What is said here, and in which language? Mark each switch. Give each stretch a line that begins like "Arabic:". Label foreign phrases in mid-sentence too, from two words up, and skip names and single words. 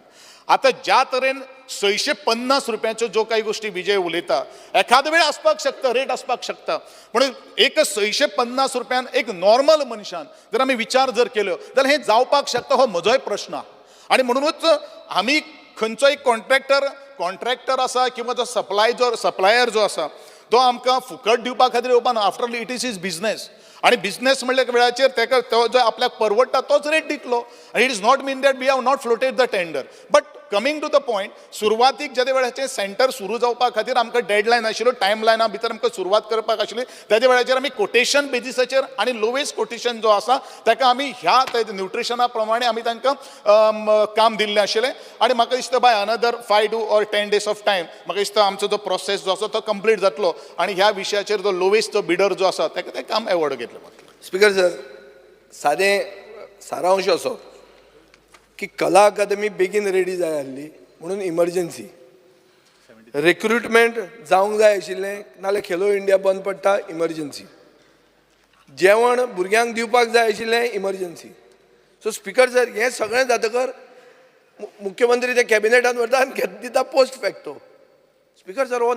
Konkani: आतां ज्या तरेन 650 रुपयाच्यो जो काही गोष्टी विजय उलयता, एखाद वेळ आसपाक शकता, रेट आसपाक शकता, पूण एक 650 रुपयान एक नॉर्मल मनशान जर आमी विचार जर केलो जाल्यार हें जावपाक शकता. हो म्हजोय प्रश्न आहा. आनी म्हणूनच आमी खंयचोय कॉन्ट्रॅक्टर आसा किंवा जो सप्लायर जो आसा तो आमकां फुकट दिवपा खातीर येवपा ना.
English: After all it is his business.
Konkani: आणि बिझनेस म्हणल्या वेळाचेर ताका तो जो आपल्याक परवडटा तोच रेट दितलो.
English: आनी it is not mean that we have not floated the tender. but coming to the point,
Konkani: सुरवातीक ज्या वेळाचेर सेंटर सुरू जावपा खातीर आमकां डेडलायन आशिल्लो, टायम लायना भितर आमकां सुरवात करपाक आशिल्ली. त्या वेळाचेर आमी कोटेशन बेजिसाचेर आनी
English: lowest quotation
Konkani: जो आसा ताका आमी ह्या न्यूट्रिशना प्रमाणे आमी तांकां काम दिल्लें आशिल्लें. आनी म्हाका दिसता
English: by another 5 or 10 days of time
Konkani: म्हाका दिसता आमचो जो प्रोसेस जो आसा तो कंप्लीट जातलो. आनी ह्या विशयाचेर जो लोवेस्ट जो बिडर जो आसा ताका तें काम एवॉर्ड घेतलें.
English: Speaker sir,
Konkani: सादें सारांश असो की कला अकादमी बेगीन रेडी जाय आसली म्हणून
English: emergency recruitment
Konkani: जावंक जाय आशिल्लें नाल्यार खेलो इंडिया बंद पडटा इमर्जन्सी जेवण भुरग्यांक दिवपाक जाय आशिल्लें
English: emergency so Speaker sir
Konkani: हें सगळें जातकर मुख्यमंत्री ते कॅबिनेटान व्हरता आनी दिता
English: post facto Speaker sir
Konkani: हो